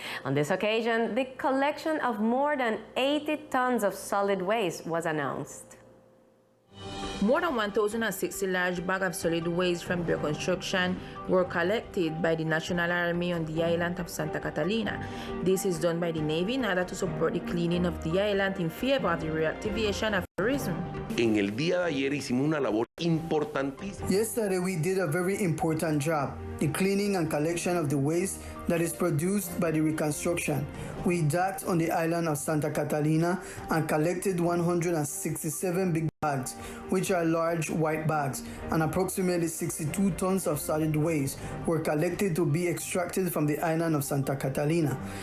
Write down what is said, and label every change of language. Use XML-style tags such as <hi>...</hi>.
<en>On this occasion, the collection of more than 80 tons of solid waste was announced. More than 1,060 large bags of solid waste from the reconstruction were collected by the National Army on the island of Santa Catalina. This is done by the Navy in order to support the cleaning of the island in favor of the reactivation of tourism.</en> <es>En el día de ayer hicimos una labor importantísima.</es> <en>Yesterday we did a very important job, the cleaning and collection of the waste that is produced by the reconstruction. We docked on the island of Santa Catalina and collected 167 big bags, which are large white bags, and approximately 62 tons of solid waste were collected to be extracted from the island of Santa Catalina.</en>